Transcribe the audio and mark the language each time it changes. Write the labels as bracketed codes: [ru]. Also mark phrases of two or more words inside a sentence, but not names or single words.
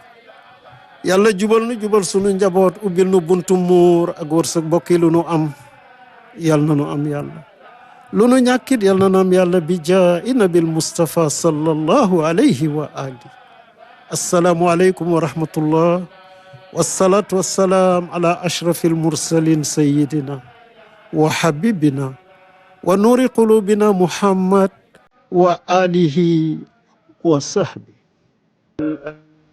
[wo] yàlla jubal nu jubal sunu njaboot ubbil nu buntu muur ak wërsëg bokki lu nu am yal na nu am yàlla. lu nu ñàkkit yal na nu am yàlla [ar] بجاه النبي المصطفى صلى الله عليه وآله. السلام عليكم ورحمة الله والصلاة والسلام على أشرف المرسلين سيدنا وحبيبنا ونور قلوبنا محمد وآله وصحبه.